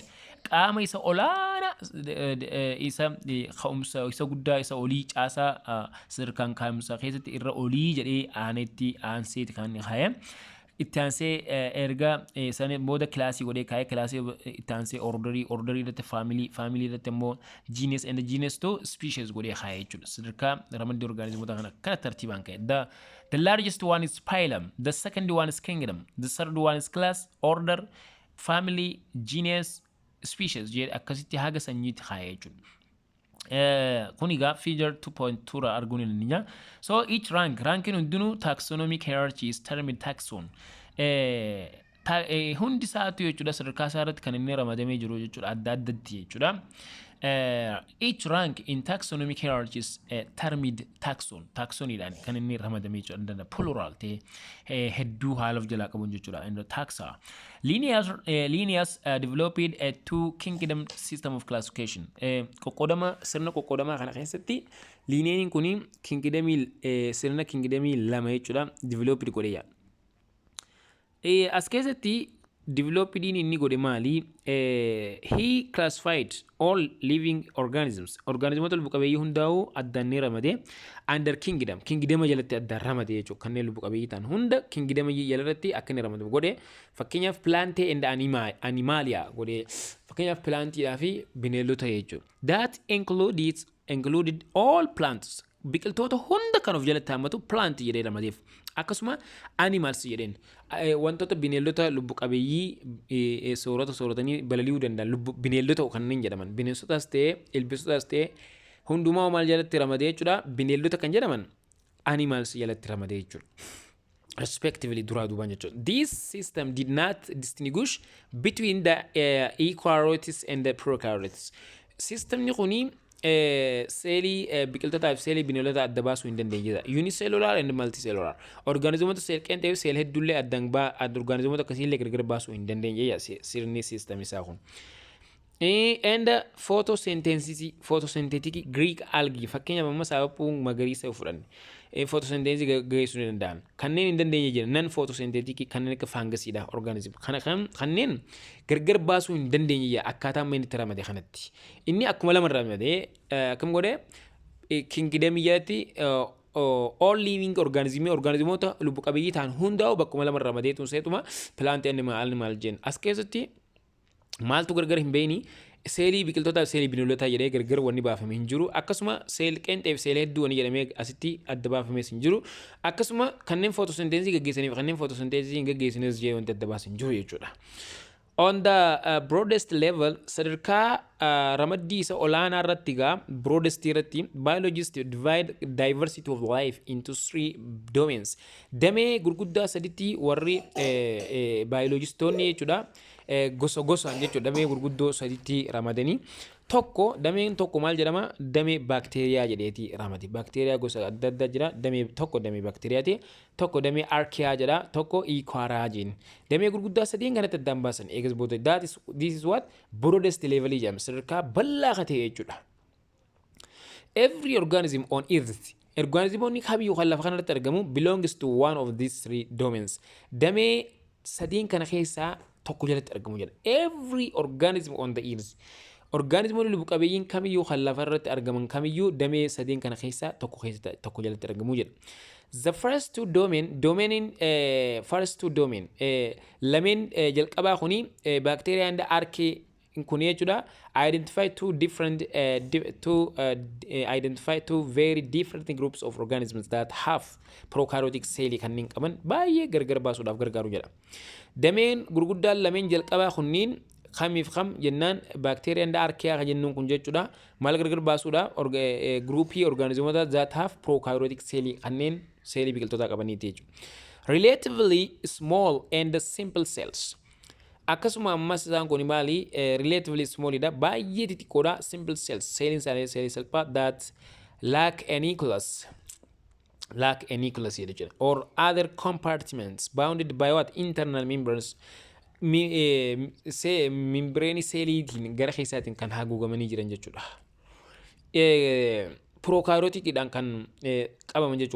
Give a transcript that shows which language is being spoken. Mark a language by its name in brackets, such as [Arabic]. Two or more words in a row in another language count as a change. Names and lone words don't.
[Oromo] Qaama isa olaanaa isa ka'umsa isa guddaa isa olii caasaa sadarkaan ka'umsa keessatti irra olii jedhee aanseeti kan inni kaa'e. Itti aansee erga san booda kilaasii godhee kaa'ee kilaasii itti aansee orderii irratti faamilii irratti immoo [English] genus and genus to species [Oromo] godhee kaa'ee jechuudha. Sadarkaa ramaddii organizimoota kana tartiibaan kaa'e. [English] The largest one is phylum, the second one is kingdom, the third one is class, order, family, genus, species [Oromo] jedhee akkasitti haga sanyiitti kaa'ee jechuudha. Kuniga figure 2.2 ra arguun inni. [English] So each ranking hundinuu taxonomic hierarchy is termed taxon. [Oromo] Hundi isaatu jechuudha sadarkaa isaa irratti kan inni ramadamee jiru jechuudha adda addatti jechuudha. [English] Each rank in taxonomic hierarchy is termed taxon. [Oromo] Taxonidhaan kan inni ramadamee jechuudha. Plural ta'e hedduu haala of jalaa qabuun jechuudha. [English] And taxa. Linnaeus developed a two kingdom system of classification. [Oromo] Qoqqoodama sirna qoqqoodamaa kana keessatti Linnaeus kuni sirna kingdomii lama jechuudha developed godheya. As keessatti developed inni godhe maali? [English] He classified all living organisms. [Oromo] Organismoota lubbu qabeeyyii hundaa'uu addaan ramade [English] under kingdom [Oromo] jalatti addaan ramade jechuudha. Kanneen lubbu qabeeyyii ta'an hunda kingdom jalatti akka inni ramadu godhe. [English] Fakkeenyaaf plant and animalia godhe. [Oromo] Fakkeenyaaf plantiidhaa fi bineeldota jechuudha. [English] That included all plants. [Oromo] Biqiltoota hunda kan of jalatti hammatu plant jedhee ramadeef. Akkasuma animals jedheen wantoota bineeldota lubbu qabeeyyii sooratanii balali'uu danda'an bineeldota kanneen jedhaman bineensotaas ta'e ilbiisotaas ta'e hundumaa maal jalatti ramadee jechuudha bineeldota kan jedhaman animals jalatti ramadee jechuudha respectively duraa duubaan jechuudha. [English] This system did not distinguish between the eukaryotes and the prokaryotes. [Oromo] Systemni kuni seelii biqiltootaa fi seelii bineeldota adda baasuu hin dandeenye. [English] Unicellular and multicellular. [Oromo] Organismoota seel qeenxee fi seel hedduullee addaan organismoota akkasiillee gargar baasuu hin dandeenye sirni system isaa kun. [English] And photosynthetic Greek algae [Oromo] fakkeenyaaf amma sababu magariisa fudhanne. Photosynthesis geessuu danda'an. Kanneen hin dandeenye jiran [English] non photosynthetic [Oromo] kanneen akka fangasiidha organism. Kanneen gargar baasuu hin dandeenye akkaataa amma inni ramade kanatti. Inni akkuma lama ramade akkam godhe kingdom jalatti [English] all living [Oromo] organismoota lubbu qabeeyyii ta'an hundaa'u bakkuma lama ramadee tunseetuma plant animal jenna. As keessatti maaltu gargar hin beekni seelii biqiltootaa fi seelii bineeldotaa jedhee gargar wanni baafame hin jiru. Akkasuma seel qeenxee fi seelii hedduu wanni jedhamee asitti adda baafames hin jiru. Akkasuma kanneen photosynthesis gaggeessanii fi kanneen photosynthesis hin gaggeessinis jedhee wanti adda baasan hin jiru jechuudha. [English] On the broadest level [Oromo] sadarkaa ramaddii isa olaanaa irratti gaa [English] broadest irratti biologists divide diversity of life into three domains. [Oromo] Damee gurguddaa saditti warri biologistoonni jechuudha. Gosaan jechuudha damee gurguddoo saditti ramadanii dameen tokko maal jedhama damee baakteeriyaa jedheeti ramadi. Baakteeriyaa gosa adda addaa jira. Damee tokko damee baakteeriyaati. Tokko damee arkiyaa jedha. Tokko iikwaraa jedhin. Damee gurguddaa sadiin kanatti addaan baasan eegas booda. [English] This is what broadest level jedhama. [Oromo] Sadarkaa bal'aa ka ta'e jechuudha. [English] Every organism on earth [Oromo] organismoonni kamiyyuu kan lafa kanarratti argamu [English] belongs to one of these three domains. [Oromo] Damee sadiin kana keessaa tokko jalatti argamu jedha. [English] Every organism on the earth. [Oromo] Organismoonni lubbu qabeeyyiin kamiyyuu kan lafa irratti argaman kamiyyuu damee sadiin kana keessaa tokko jalatti argamu jedha. [English] The first two domain [Oromo] lameen jalqabaa kuni [English] bacteria and archaea [Oromo] kun jechuudha [English] identify two very different groups of organisms that have prokaryotic cell [Oromo] kanneen qaban baay'ee gargar baasuudhaaf gargaaru jedha. Dameen gurguddaan lameen jalqabaa kunniin kamiif kam jennaan [English] bacteria and archaea [Oromo] kan jennuun kun jechuudha maal gargar baasuudha groupii organismoota [English] that have prokaryotic cell [Oromo] kanneen seelii biqiltootaa qabaniiti jechuudha. [English] Relatively small and simple cells. [Oromo] Akkasuma ammas isaan kun maali [English] relatively small [Oromo] idha baay'ee xixiqqoodha [English] simple cells [Oromo] seeliin seelii salphaa [English] that lack a nucleus [Oromo] jedha [English] or other compartments bounded by what internal membranes membrane [Oromo] seeliitiin gara keessaatiin kan haguugamanii jiran jechuudha. Prokaryotikidhaan kan qabaman jechuudha.